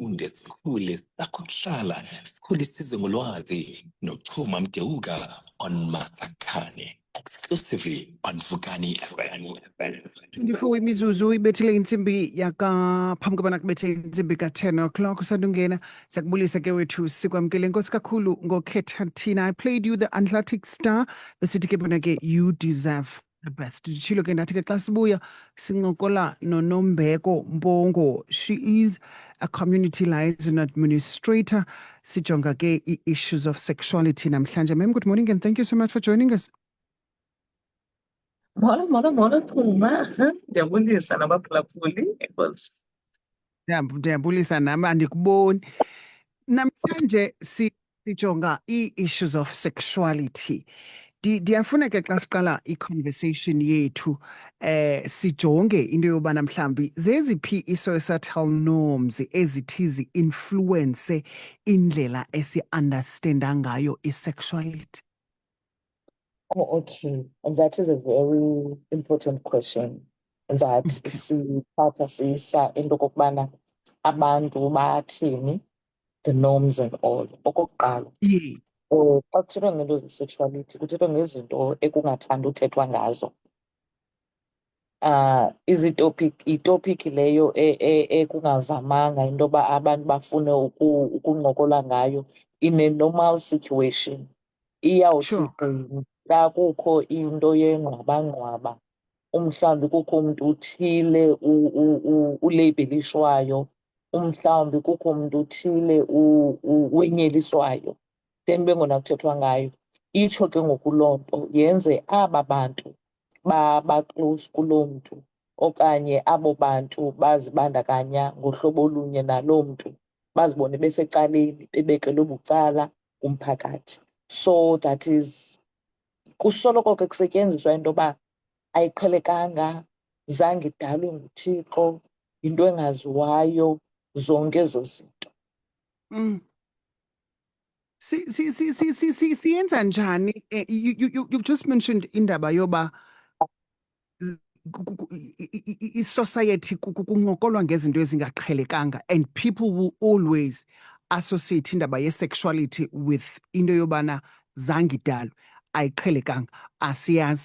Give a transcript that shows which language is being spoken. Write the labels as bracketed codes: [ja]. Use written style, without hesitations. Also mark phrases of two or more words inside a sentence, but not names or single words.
[xh] sifunde sikhule sakuhlala sikhule sizwe ngolwazi noXhuma Mdeuka on Masakhane [en] exclusively on Vukani FM. [xh] 24 imizuzu ibethile insimbi phambi kobana kubethe insimbi ka-10 o'clock usandungena sakubulisa ke wethu sikwamkele nkosi kakhulu ngokhetha thina. [en] I played you the Atlantic Star [xh] besithi ke bona ke [en] you deserve the best. [xh] Nditshilo ke ndathi ke xa sibuya sincokola noNombeko Mbongo. [en] She is a community liaison administrator. [xh] Sijonga ke i- [en] issues of sexuality [xh] namhlanje. [en] Ma'am, good morning and thank you so much for joining us. [xh] Molo Xuma. Ndiyabulisa nabaphulaphuli. Enkosi. Ndiyabulisa nami andikuboni. Namhlanje sijonga i- [en] issues of sexuality. [xh] Ndiyafuna ke xa siqala i-conversation yethu sijonge into yobana mhlambi zeziphi i- [en] societal norms [xh] ezithi zi-influence indlela esi-understanda ngayo i-sexuality. [en] Oh, okay. And that is a very important question. [xh] That sithatha sisa into kokubana abantu bathini, [en] the norms and all. [xh] Okokuqala. [en] Yeah. [xh] Xa kuthethwa ngento ze-sexuality kuthethwa ngezinto ekungathanda uthethwa ngazo. Itopiki leyo ekungavamanga into yoba abantu bafune ukuncokola ngayo [en] in a normal situation. [xh] Iyawuthi xa kukho into yengqwabangqwaba, umhlawumbi kukho umntu uthile uleyibhelishwayo, umhlawumbi kukho umntu uthile wenyeliswayo, then bengona kuthethwa ngayo. Itsho ke ngoku loo nto yenze aba bantu ba-close kuloo mntu okanye abo bantu bazibandakanya ngohlobo olunye naloo mntu bazibone besecaleni bebekelwe bucala kumphakathi. [en] So that is [xh] kusoloko ke kusetyenziswa into yoba ayiqhelekanga, zange idalwe nguThixo, yinto engaziwayo, zonke ezo zinto. Siyenza njani? [en] You've just mentioned [xh] indaba yoba i-society kuncokolwa ngezinto ezingaqhelekanga [en] and people will always associate [xh] indaba ye-sexuality with into yobana zange idalwe, ayiqhelekanga, asiyazi.